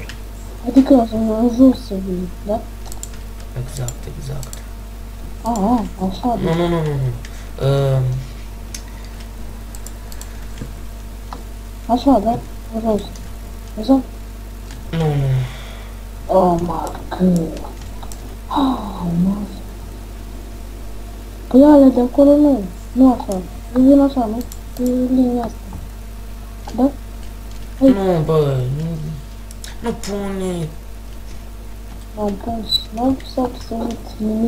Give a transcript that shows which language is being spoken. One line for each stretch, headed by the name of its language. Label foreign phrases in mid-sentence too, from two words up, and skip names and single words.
Romanian: Adică să mă jos să vii, da? Exact. Așa, da. Nu. Așa, da? Jos. Exact? Nu.
English: Oh, my God.
Romanian: Mă. Păi alea de acolo nu așa. Vin așa, nu? Pe linia asta. Da? Hai. Nu, bă, nu pune. M-am pus, n-am pus absolut nimic.